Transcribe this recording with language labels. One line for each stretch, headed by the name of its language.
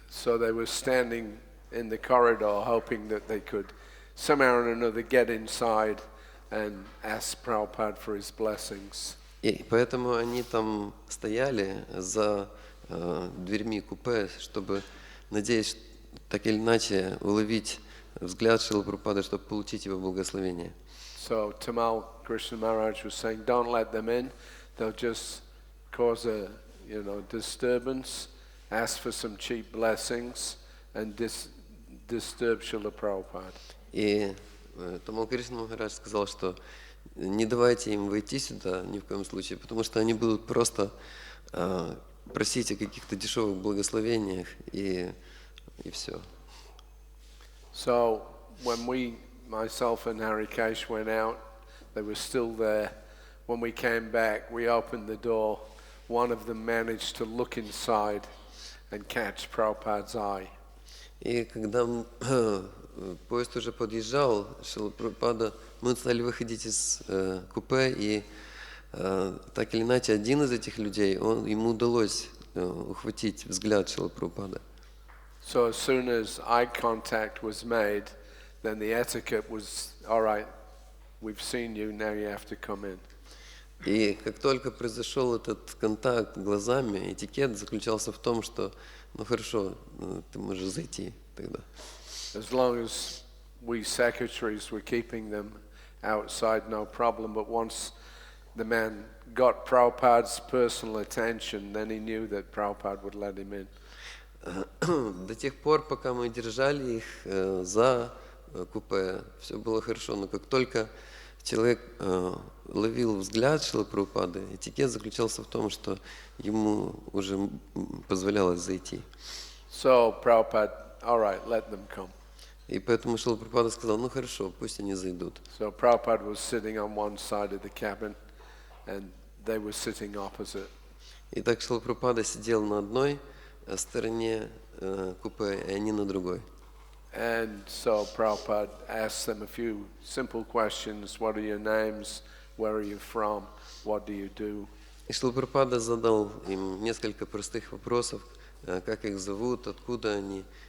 English: So they were standing in the corridor hoping that they could somehow or another get inside and ask Prabhupada for his blessings.
Russian: И поэтому они там стояли за дверьми купе, чтобы, надеясь, так или иначе уловить взгляд Шрилы Прабхупады, чтобы получить его благословение.
English: So Tamal Krishna Maharaj was saying, don't let them in. They'll just cause a, disturbance, ask for some cheap blessings, and disturb Srila Prabhupada.
Russian: И Тамал Кришна Махарадж сказал, что не давайте им войти сюда ни в коем случае, потому что они будут просто просить о каких-то дешевых благословениях и все.
English: So when myself and Harikesh went out, they were still there. When we came back, we opened the door. One of them managed to look inside and catch Prabhupada's eye.
Russian: И когда поезд уже подъезжал, Шрила Прабхупада, мы стали выходить из купе, и так или иначе один из этих людей, ему удалось ухватить взгляд Шрилы Прабхупады.
English: So as soon as eye contact was made, then the etiquette was, all right, we've seen you, now you have to come in.
Russian: И как только произошел этот контакт глазами, этикет заключался в том, что, хорошо, ты можешь зайти тогда.
English: As long as we secretaries were keeping them outside, no problem. But once the man got Prabhupada's personal attention, then he knew that Prabhupada would let him in.
Russian: До тех пор, пока мы держали их за купе, все было хорошо. Но как только человек ловил взгляд Шрилы Прабхупады, этикет заключался в том, что ему уже позволялось зайти.
English: So Prabhupada, all right, let them come.
Russian: И поэтому Шрила Прабхупада сказал, хорошо, пусть они зайдут.
English: So Prabhupada was sitting on one side of the cabin, and they were sitting opposite.
Russian: И так Шрила Прабхупада сидел на одной стороне купе, и они на другой.
English: And so Prabhupada asked them a few simple questions. What are your names? Where are you from? What do you do?
Russian: И Шрила Прабхупада задал им несколько простых вопросов, как их зовут, откуда они.